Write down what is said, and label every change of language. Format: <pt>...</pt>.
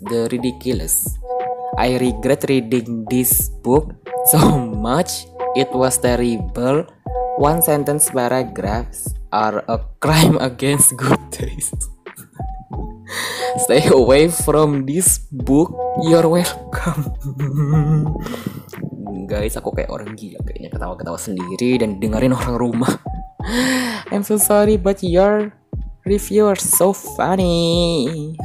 <en>The ridiculous. I regret reading this book so much. It was terrible. One-sentence paragraphs are a crime against good taste. Stay away from this book. You're welcome.</en> <id>Guys, aku kayak orang gila kayaknya, ketawa-ketawa sendiri dan dengerin orang rumah.</id> <en>I'm so sorry, but your review are so funny.</en>